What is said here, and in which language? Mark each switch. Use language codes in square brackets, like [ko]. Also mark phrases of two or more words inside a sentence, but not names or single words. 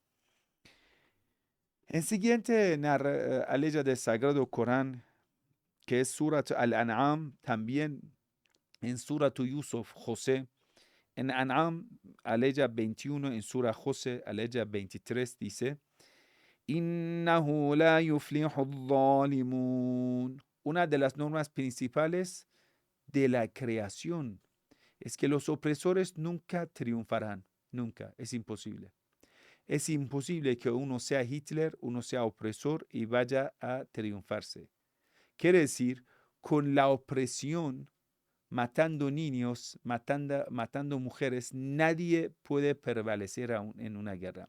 [es] En siguiente aleya del Sagrado Corán, que es Surat Al-An'am, también en Surat Yusuf, José, en An'am, aleya 21, en Sura José, aleya 23, dice, [ar] إنه لا يفلح ظالمون. [es] Una de las normas principales de la creación es que los opresores nunca triunfarán, nunca, es imposible. Es imposible que uno sea Hitler, uno sea opresor y vaya a triunfarse. Quiere decir, con la opresión, matando niños, matando mujeres, nadie puede prevalecer en una guerra.